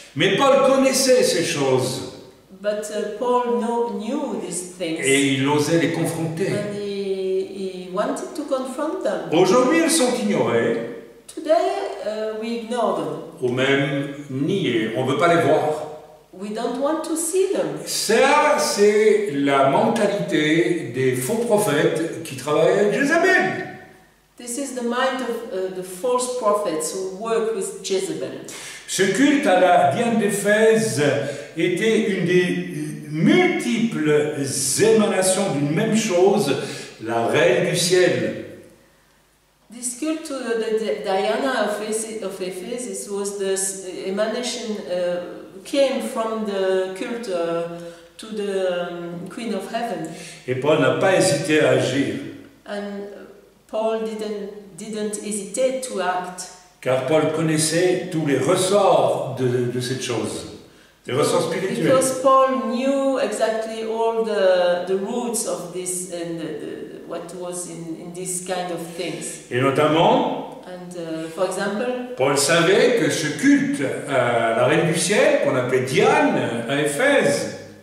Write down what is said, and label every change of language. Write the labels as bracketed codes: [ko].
[fr] Mais Paul connaissait ces choses [en] But Paul knew these things, [fr] et il osait les confronter. [en] and he wanted to confront them. [fr] Aujourd'hui, elles sont ignorées [en] Today, we ignore them. [fr] ou même niées. On ne veut pas les voir. [en] We don't want to see them. [fr] Ça, c'est la mentalité des faux prophètes qui travaillent avec Jézabel. [en] This is the mind of the false prophets who work with Jezebel. [fr] Ce culte à la Diane d'Éphèse était une des multiples émanations d'une même chose, la Reine du Ciel. [en] This cult to the Diana of Ephesus was the emanation, came from the cult to the Queen of Heaven. [fr] Et Paul n'a pas hésité à agir, [en] And Paul didn't hesitate to act. [fr] car Paul connaissait tous les ressorts de cette chose, les ressorts spirituels. [en] Because Paul knew exactly all the roots of this and what was in this kind of things. [fr] Et notamment, [en] And for example, [fr] Paul savait que ce culte à la Reine du Ciel, qu'on appelait Diane à Éphèse,